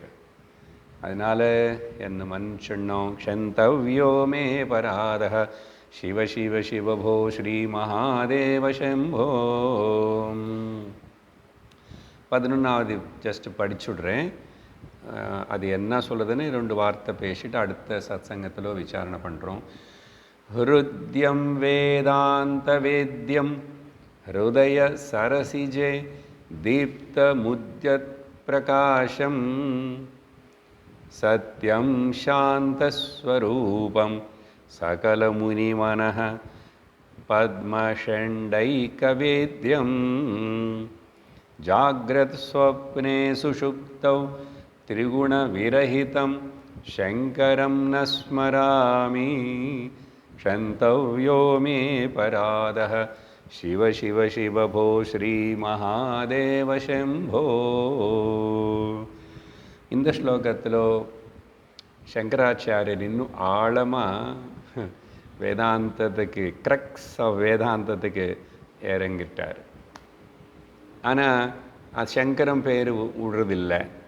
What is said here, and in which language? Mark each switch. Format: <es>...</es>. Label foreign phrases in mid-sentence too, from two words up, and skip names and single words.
<ta>அதனால் என்ன மனுஷன்னோம்</ta> <sa>क्षन्तव्यो मे पराधः शिव शिव शिवभो श्री महादेव शम्भो.</sa> <ta>11வது ஜஸ்ட் படிச்சுடுறேன். அது என்ன சொல்லுதுன்னு 2 வார்த்தை பேசிட்டு அடுத்த சத்சங்கத்தில் விசாரணை பண்ணுறோம்.</ta> <sa>हृद्यं वेदान्तवेद्यं हृदयसरसिजे दीप्तमुद्यत्प्रकाशं सत्यं शान्तस्वरूपं सकलमुनिमनः पद्मषण्डैकवेद्यं जाग्रत्स्वप्ने सुषुप्तौ त्रिगुणविरहितं शङ्करं न स्मरामि क्षन्तव्यो मे परादः शिव शिव शिव भो श्रीमहादेव शम्भो.</sa> <ta>இந்த ஸ்லோகத்தில் சங்கராச்சாரியர் இன்னும் ஆழமாக வேதாந்தத்துக்கு</ta> <en>crux of</en> <ta>வேதாந்தத்துக்கு இறங்கிட்டார். ஆனால் அது சங்கரம் பேர் விடுறதில்லை.</ta>